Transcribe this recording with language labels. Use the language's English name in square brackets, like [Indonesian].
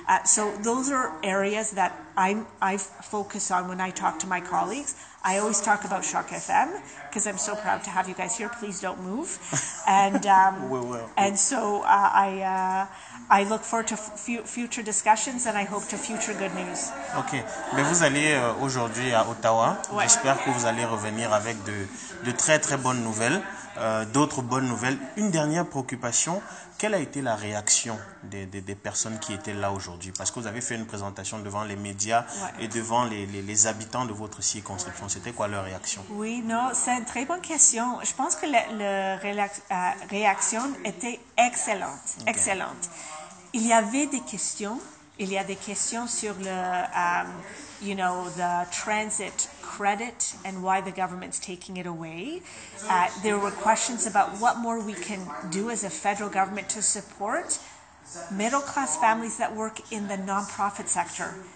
[English] So those are areas that I focus on when I talk to my colleagues. I always talk about CHOQ FM because I'm so proud to have you guys here. Please don't move. And we will. And so I look forward to future discussions and I hope to future good news. Ok. [French] Mais vous allez aujourd'hui à Ottawa. Ouais. J'espère que vous allez revenir avec de très bonnes nouvelles. D'autres bonnes nouvelles. Une dernière préoccupation, quelle a été la réaction des personnes qui étaient là aujourd'hui? Parce que vous avez fait une présentation devant les médias et devant les habitants de votre circonscription. C'était quoi leur réaction? Oui, non, c'est une très bonne question. Je pense que la réaction était excellente. Okay. Excellente. Il y avait des questions. Il y a des questions sur [English] the transit credit and why the government's taking it away. There were questions about what more we can do as a federal government to support middle-class families that work in the nonprofit sector.